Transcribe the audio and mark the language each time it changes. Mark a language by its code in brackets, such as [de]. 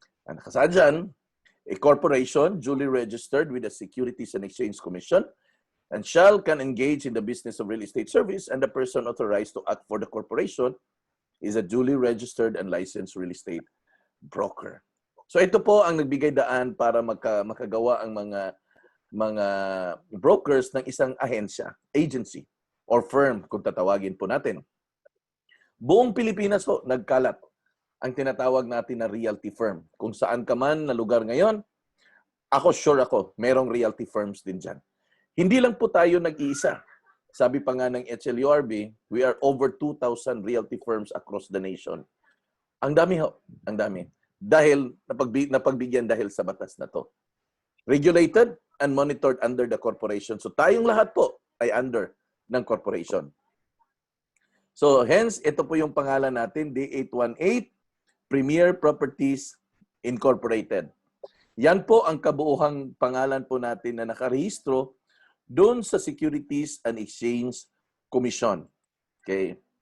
[tl] Ang nakasaad dyan, [en] a corporation duly registered with the Securities and Exchange Commission and can engage in the business of real estate service, and the person authorized to act for the corporation is a duly registered and licensed real estate broker. [tl] So ito po ang nagbigay daan para makagawa ang mga brokers ng isang ahensya, [en] agency, or firm [tl] kung tatawagin po natin. Buong Pilipinas po nagkalat ang tinatawag natin na realty firm. Kung saan ka man na lugar ngayon, sure ako, merong realty firms din dyan. Hindi lang po tayo nag-iisa sabi pa nga ng [en] HLURB, we are over 2,000 realty firms across the nation. [tl] Ang dami ho, ang dami. Dahil napagbigyan dahil sa batas na to. [en] Regulated and monitored under the corporation. [tl] So tayong lahat po ay under ng corporation. [en] So hence, [tl] ito po yung pangalan natin, D818 Premier Properties Incorporated. Yan po ang kabuuhang pangalan po natin na nakarehistro doon sa Securities and Exchange Commission. Okay.